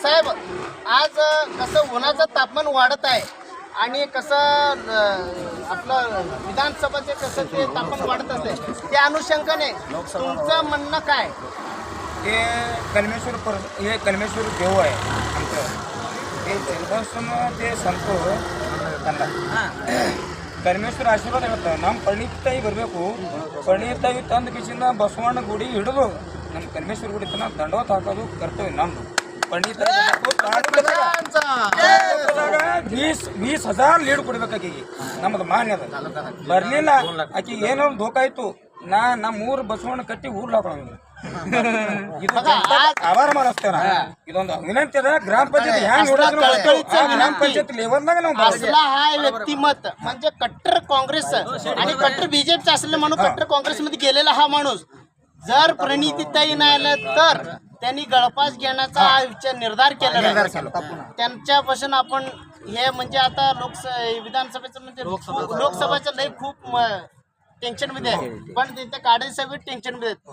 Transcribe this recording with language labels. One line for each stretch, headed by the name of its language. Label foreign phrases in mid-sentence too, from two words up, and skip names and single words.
Marathi: साहेब, आज कसं उन्हाचं तापमान वाढत आहे आणि कसं आपलं विधानसभेचे कसं ते तापमान वाढत असते, त्या अनुषंगाने तुमचं म्हणणं काय? हे कलमेश्वर देव आहे आमचं, ते तेलपासून ते
Kannada: ಸಂತೋ ಕಲ್ಮೇಶ್ವರ ಆಶೀರ್ವಾದ ಇರುತ್ತೆ। ನಮ್ಮ ಪರಿಣಿತಾಯಿ ಬರಬೇಕು, ಪರಿಣಿತಾಯಿ ತಂದು ಕಿಸಿಂದ ಬಸವಣ್ಣ ಗುಡಿ ಹಿಡಿದು ನಮ್ಮ ಕಲ್ಮೇಶ್ವರ ಗುಡಿ ತನಕ ದಂಡವತ್ ಹಾಕೋದು ಕರ್ತವ್ಯ ನಮ್ಮದು। ಪರಿಣಿತಾಯಿ 20,000 ಲೀಡ್ ಕೊಡ್ಬೇಕಾಗಿ ನಮ್ಮದು ಮಾನ್ಯ ಅದ। ಬರಲಿಲ್ಲ ಆಕೆಗೆ ಏನೋ ಧೋಕಾ ಆಯಿತು, ನಮ್ಮೂರು ಬಸವಣ್ಣ ಕಟ್ಟಿ ಊರ್ಲ ಹಾಕೋಣ
Marathi: आभार मानते ना।
Kannada: ಇದೊಂದು ವಿನಂತಿ ಅದ। ಗ್ರಾಮ ಪಂಚಾಯತ್ ಹ್ಯಾಂಗ್ ನೋಡಿದ್ರು ಗ್ರಾಮ ಪಂಚಾಯತ್ ಲೆವೆಲ್ನಾಗ ನಾವು
Marathi: असला हा व्यक्तिमत म्हणजे कट्टर काँग्रेस आणि कट्टर बीजेपी असले म्हणून कट्टर काँग्रेसमध्ये गेलेला हा माणूस जर प्रणितीताई नाही आलं तर त्यांनी गळफास घेण्याचा निर्धार केलेला आहे। त्यांच्यापासून आपण हे म्हणजे आता विधानसभेचं म्हणजे लोकसभेचं लय खूप टेन्शन मध्ये आहे, पण त्यांच्या काढायची सगळी टेन्शन मध्ये आहेत।